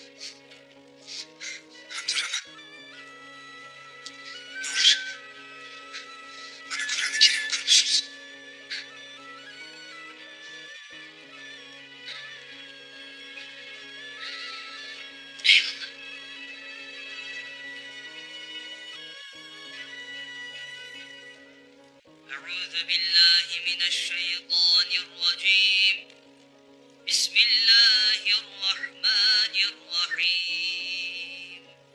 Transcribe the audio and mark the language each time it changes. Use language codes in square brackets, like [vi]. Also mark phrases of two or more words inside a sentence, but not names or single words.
[tr] Abdurrahman. Ne olur bana Kur'an-ı Kerim okur musunuz? Eyvallah. [ar] أعوذ بالله من الشيطان الرجيم بسم الله الرحمن الرحيم